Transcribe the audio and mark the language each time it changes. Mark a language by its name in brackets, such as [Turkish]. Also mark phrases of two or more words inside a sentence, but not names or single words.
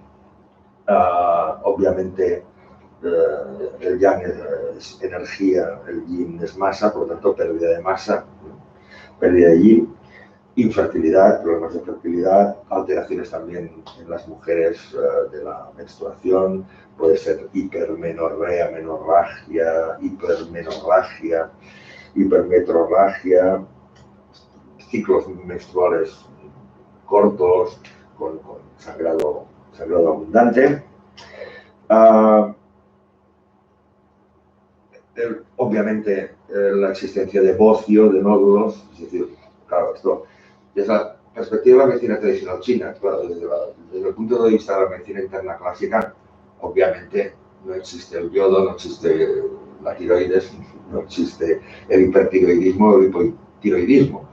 [Spanish] Obviamente el yang es energía, el yin es masa, por lo tanto pérdida de masa, pérdida de yin. Infertilidad, problemas de fertilidad, alteraciones también en las mujeres de la menstruación, puede ser hipermenorrea, menorragia, hipermenorragia, hipermetrorragia, ciclos menstruales cortos, con sangrado abundante. Obviamente la existencia de bocio, de nódulos, es decir, claro, esto desde la perspectiva de la medicina tradicional china, claro, desde el punto de vista de la medicina interna clásica, obviamente no existe el yodo, no existe la tiroides, no existe el hipertiroidismo o el hipotiroidismo.